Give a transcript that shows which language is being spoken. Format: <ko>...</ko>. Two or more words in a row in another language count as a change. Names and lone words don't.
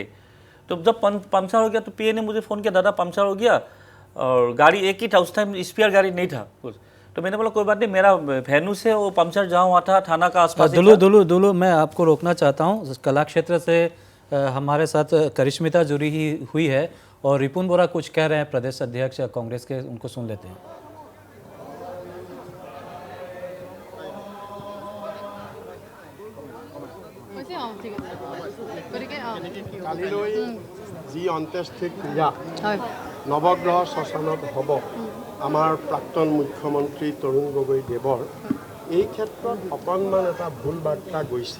<hi>तो जब पंक्चर हो गया तो पीए ने मुझे फ़ोन किया, दादा पंक्चर हो गया, और गाड़ी एक ही था उस टाइम, स्पेयर गाड़ी नहीं था कुछ। तो मैंने बोला कोई बात नहीं, मेरा वेन्यू से वो पंक्चर जहाँ हुआ था थाना का आसपास। दुलू मैं आपको रोकना चाहता हूँ। कला क्षेत्र से हमारे साथ करिश्मिता जुड़ी ही हुई है और रिपुन बोरा कुछ कह रहे हैं, प्रदेश अध्यक्ष कांग्रेस के, उनको सुन लेते हैं।</hi> <as>কালিলৈ যি অন্ত্যেষ্টি ক্ৰিয়া নৱগ্ৰহ শ্মশানত হ'ব আমাৰ প্ৰাক্তন মুখ্যমন্ত্ৰী তৰুণ গগৈ দেৱৰ, এই ক্ষেত্ৰত অকণমান এটা ভুল বাৰ্তা গৈছে।</as>